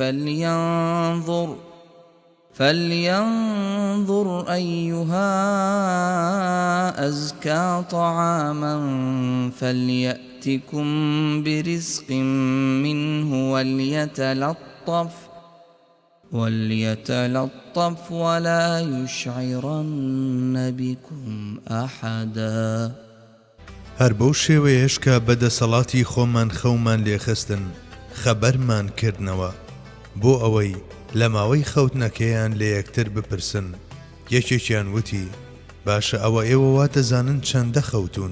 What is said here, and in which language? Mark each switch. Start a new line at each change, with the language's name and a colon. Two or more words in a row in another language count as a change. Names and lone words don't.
Arabic: فلينظر أيها أزكى طعاما فليأتكم برزق منه وليتلطف ولا يشعرن بكم أحدا.
Central Kurdish: هەر بەو شێوەیەش کە بەدەسەڵاتی خۆمان خەومان لێخستن خەبەرمان کردنەوە بۆ ئەوەی لە ماوەی خەوتنەکەیان لە یەکتر بپرسن. یەکێکیان وتی باشە ئەوە ئێوە وا دەزانن چەندە خەوتون؟